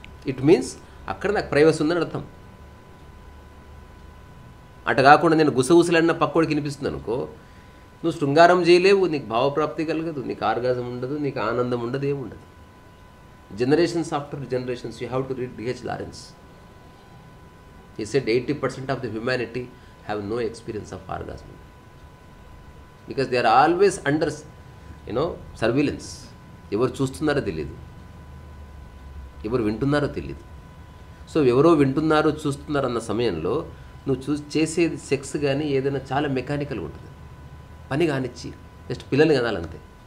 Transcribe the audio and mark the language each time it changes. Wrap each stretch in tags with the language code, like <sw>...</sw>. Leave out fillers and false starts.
<te>It means అక్కడ నాకు privacy ఉందని అర్థం. అటు కాకుండా నేను గుసగుసలన్న పక్కోడికి వినిపిస్తుంది అనుకో, నువ్వు శృంగారం చేయలేవు, నీకు భావప్రాప్తి కలగదు, నీకు ఆర్గాజం ఉండదు, నీకు ఆనందం ఉండదు, ఏముండదు.</te> <en>Generations after generations you have to read D.H. Lawrence. He said 80% of the humanity have no experience of orgasm. Because they are always under, surveillance.</en> <te>ఎవరు చూస్తున్నారో తెలియదు, ఎవరు వింటున్నారో తెలియదు. సో ఎవరో వింటున్నారో చూస్తున్నారు అన్న సమయంలో నువ్వు చేసేది సెక్స్ కానీ ఏదైనా చాలా మెకానికల్గా ఉంటుంది. పని కానిచ్చి జస్ట్ పిల్లల్ని కనాలంతే.</te>